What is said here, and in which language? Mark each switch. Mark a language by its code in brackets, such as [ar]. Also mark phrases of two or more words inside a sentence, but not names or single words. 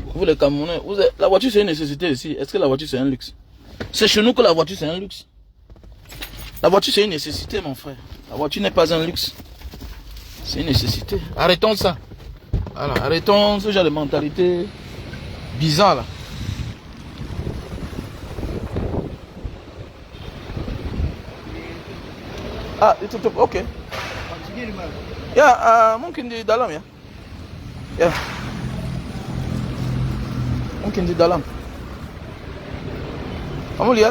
[fr] les Camerounais, la voiture c'est une nécessité ici. Est-ce que la voiture c'est un luxe? C'est chez nous que la voiture c'est un luxe. La voiture c'est une nécessité, mon frère. La voiture n'est pas un luxe. C'est une nécessité. Arrêtons ça. Voilà, arrêtons ce genre de mentalité bizarre là. [id] Ah, itu ok. Sini di mana? Ya, mungkin di dalam ya. Ya. Mungkin di dalam. Kamu lihat?